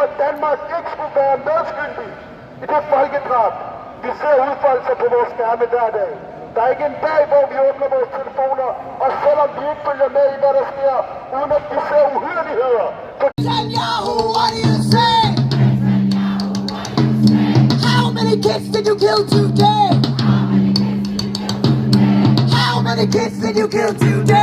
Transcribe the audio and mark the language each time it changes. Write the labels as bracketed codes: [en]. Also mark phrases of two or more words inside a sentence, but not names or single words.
[da] Danmark ikke skulle være medskyldig i det folkedrab, vi ser udfolde sig på vores skærme hver dag. Der er ikke en dag, hvor vi åbner vores telefoner, og selvom vi ikke følger med i, hvad der sker, uden at vi ser uhyrligheder. [en] Netanyahu, what do you say? How many kids did you kill today? How many kids did you kill today?